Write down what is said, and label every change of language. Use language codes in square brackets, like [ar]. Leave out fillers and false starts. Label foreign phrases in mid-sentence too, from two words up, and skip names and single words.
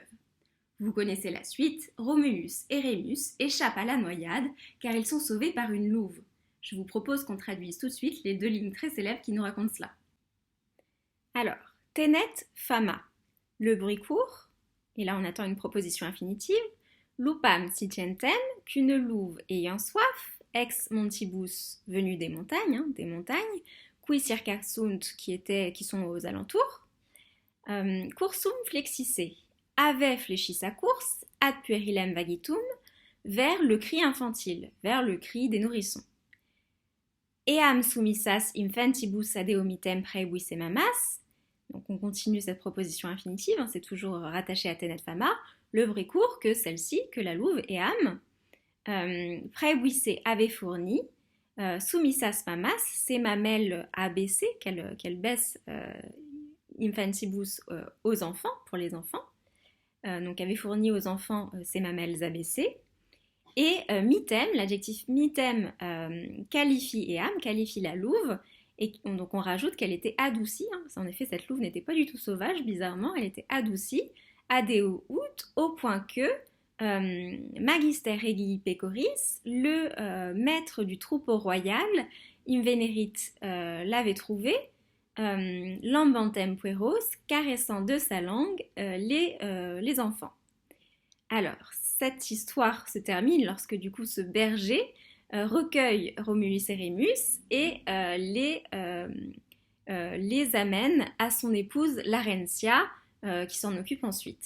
[fr] Vous connaissez la suite, Romulus et Rémus échappent à la noyade car ils sont sauvés par une louve. Je vous propose qu'on traduise tout de suite les deux lignes très célèbres qui nous racontent cela. Alors, [la] tenet fama, [fr] le bruit court, et là on attend une proposition infinitive, [la] lupam sitientem, [fr] qu'une louve ayant soif, [la] ex montibus, [fr] venue des montagnes, [la] qui circasunt, [fr] qui sont aux alentours, [la] cursum flexisse, [fr] avait fléchi sa course, [la] ad puerilem vagitum, [fr] vers le cri infantile, vers le cri des nourrissons. [la] Eam sumissas infantibus adeomitem praebuisse mamas. [fr] Donc on continue cette proposition infinitive, c'est toujours rattaché à [la] tenet fama. [fr] Le vrai court que celle-ci, que la louve, [la] Eam, praebuisse [fr] avait fourni, [la] sumissas mamas, [fr] ses mamelles abaissées, qu'elle baisse infantibus aux enfants, pour les enfants. Donc avait fourni aux enfants ses mamelles abaissées. Et mitem, l'adjectif mitem qualifie Eam, qualifie la louve, et donc on rajoute qu'elle était adoucie. En effet, cette louve n'était pas du tout sauvage, bizarrement, elle était adoucie, [la] adeo ut, [fr] au point que [la] magister regii pecoris, [fr] le maître du troupeau royal, invenerit, l'avait trouvé, [la] lambantem pueros, [fr] caressant de sa langue les enfants. Alors, cette histoire se termine lorsque du coup ce berger recueille Romulus et Rémus et les amène à son épouse Larentia qui s'en occupe ensuite.